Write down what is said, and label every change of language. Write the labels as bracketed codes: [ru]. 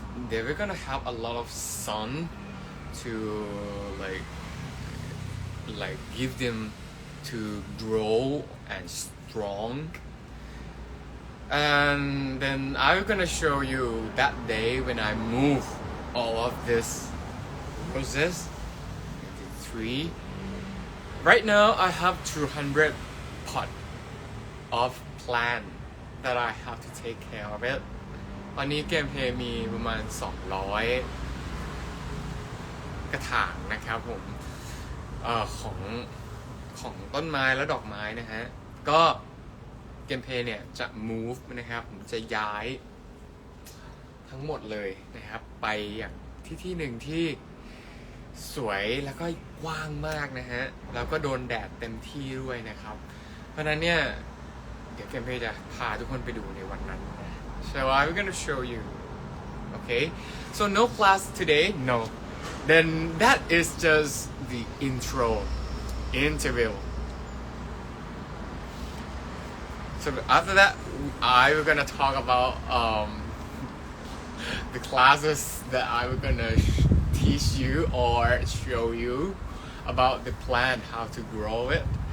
[en] They're gonna have a lot of sun to like give them to grow and strong, and then I'm gonna show you that day when I move all of this roses into tree. Right now I have 200 pot of plant that I have to take care of it. [th] ตอนนี้เกมเพลย์มีประมาณ200กระถางนะครับผมของต้นไม้และดอกไม้นะฮะก็เกมเพลย์เนี่ยจะ move นะครับผมจะย้าย ทั้งหมดเลยนะครับไปอย่างที่หนึ่งที่สวยแล้วก็กว้างมากนะฮะแล้วก็โดนแดดเต็มที่ด้วยนะครับเพราะฉะนั้นเนี่ยเดี๋ยวเกมเพลย์จะพาทุกคนไปดูในวันนั้นนะ [en] So I'm gonna show you. Okay, so no class today, no. Then that is just the interview. So after that, I'm gonna talk about the classes that I'm gonna teach you or show you about the plant, how to grow it.